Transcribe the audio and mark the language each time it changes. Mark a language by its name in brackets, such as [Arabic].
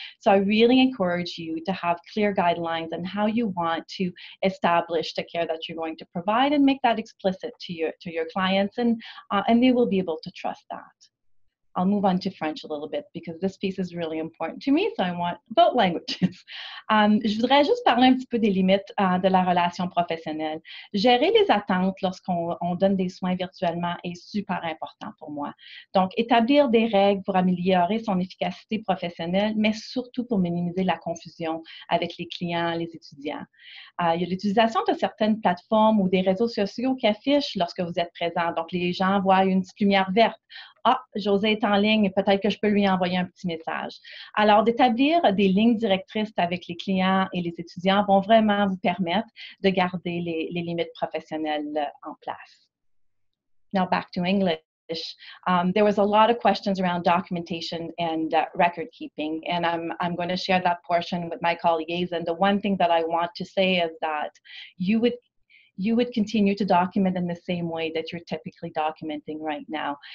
[English] So I really encourage you to have clear guidelines on how you want to establish the care that you're going to provide and make that explicit to your clients, and they will be able to trust that. I'll move on to French a little bit because this piece is really important to me, so I want both languages. [French] Je voudrais juste parler un petit peu des limites de la relation professionnelle. Gérer les attentes lorsqu'on donne des soins virtuellement est super important pour moi. Donc, établir des règles pour améliorer son efficacité professionnelle, mais surtout pour minimiser la confusion avec les clients, les étudiants. Il y a l'utilisation de certaines plateformes ou des réseaux sociaux qui affichent lorsque vous êtes présent. Donc, les gens voient une petite lumière verte. Ah, José est en ligne, peut-être que je peux lui envoyer un petit message. Alors, d'établir des lignes directrices avec les clients et les étudiants vont vraiment vous permettre de garder les limites professionnelles en place. [English] now back to English. There was a lot of questions around documentation and record keeping, and I'm going to share that portion with my colleagues. And the one thing that I want to say is that you would continue to document in the same way that you're typically documenting right now.